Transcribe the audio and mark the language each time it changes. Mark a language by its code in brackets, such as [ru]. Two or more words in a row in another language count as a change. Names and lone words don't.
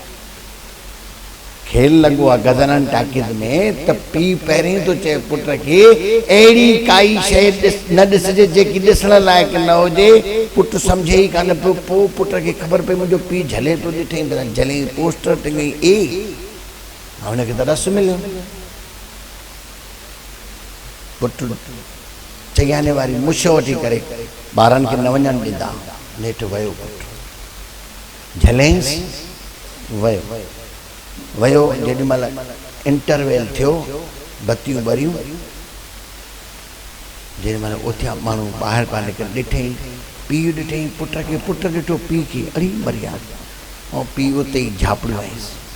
[sd] खेल लॻो आहे गदननि टाकीज़ में त पीउ पहिरीं थो चए पुट खे अहिड़ी काई शइ न ॾिसजे जेकी ॾिसण लाइक़ु न हुजे पुटु सम्झे ई कान पियो पोइ पुट खे ख़बर पई मुंहिंजो पीउ झले थो ॾिठईं झले पोस्टर टंगई ए हुनखे त रस मिलियो पुटु चई आने वारी मुछ वठी करे ॿारनि खे न वञणु ॾींदा नेठि वियो पुटु झलेंसि वयो जेॾी महिल इंटरवेल थियो बत्तियूं ॿरियूं जेॾी महिल उथिया माण्हू ॿाहिरि पिया निकिरी ॾिठईं पीउ ॾिठईं पुट खे पुटु ॾिठो पीउ खे अड़ी मरिया ऐं पीउ उते ई झापड़ियो आयसि